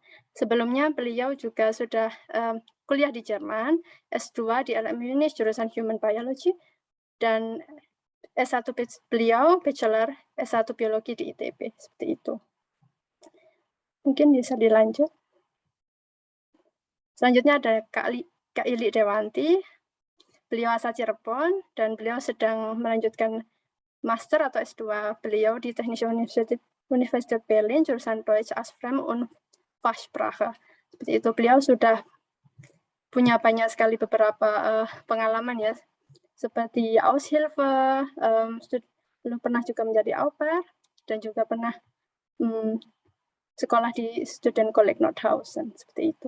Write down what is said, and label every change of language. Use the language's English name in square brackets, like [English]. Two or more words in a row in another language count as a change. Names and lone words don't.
[Indonesian] Sebelumnya beliau juga sudah kuliah di Jerman, S2 di LM Munich, jurusan Human Biology, dan S1 beliau, Bachelor S1 Biologi di ITB. Seperti itu. Mungkin bisa dilanjut. Selanjutnya ada Kak Ili Dewanti. Beliau asal Cirebon dan beliau sedang melanjutkan master atau S2 beliau di Technische Universität Berlin, jurusan Deutsch als Fremd- und Fachsprache. Seperti itu. Beliau sudah punya banyak sekali beberapa pengalaman ya, seperti Aushilfe, belum pernah juga menjadi au pair, dan juga pernah sekolah di Studentenkolleg Nordhausen, seperti itu.